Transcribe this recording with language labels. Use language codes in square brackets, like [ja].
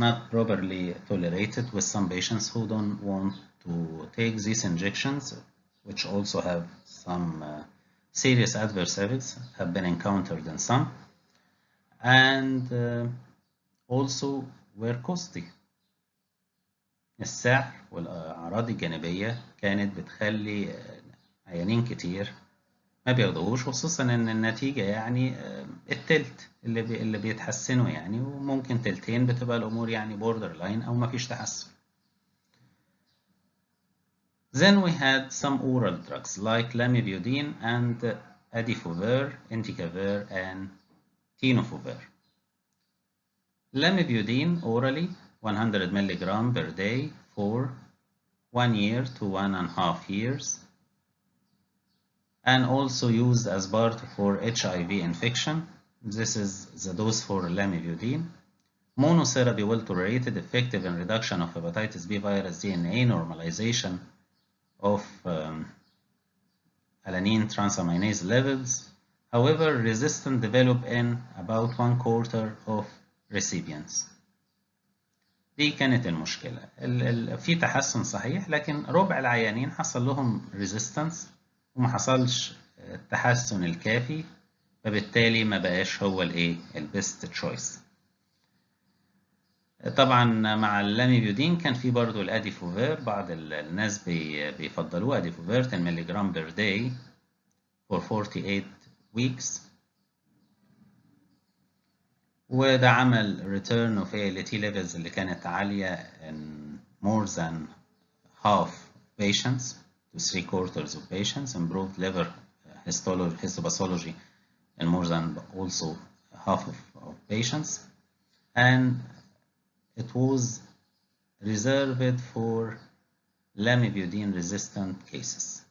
[en] properly tolerated with some patients who don't want to take these injections, which also have some serious adverse effects have been encountered in some, and also were costly. [ar] السعر والأعراض الجانبية كانت بتخلي عيانين كتير ما بياخدوهوش، خصوصا ان النتيجة يعني التلت اللي بيتحسنوا يعني، وممكن تلتين بتبقى الأمور يعني [en] border line [ar] أو ما فيش تحسن. [en] Then we had some oral drugs like lamivudine and adifovir, entecavir, and tenofovir. Lamivudine orally 100 milligram per day for 1 year to 1.5 years, and also used as part for HIV infection. This is the dose for lamivudine. Monotherapy well tolerated, effective in reduction of hepatitis B virus DNA, normalization of alanine transaminase levels. However, resistance developed in about 1/4 of recipients. [ar] دي كانت المشكلة. في تحسن صحيح، لكن ربع العيانين حصل لهم resistance وما حصلش التحسن الكافي، فبالتالي ما بقاش هو البيست تشويس. طبعا مع اللاميبيودين كان في برضه الاديفوفير، بعض الناس بيفضلوه اديفوفير 10 ملغ [en] per day for 48 weeks، [ar] وده عمل [en] return of ALT levels [ar] اللي كانت عالية [en] in more than half patients to 3/4 of patients, improved liver histopathology in more than also half of patients, and it was reserved for lamivudine resistant cases.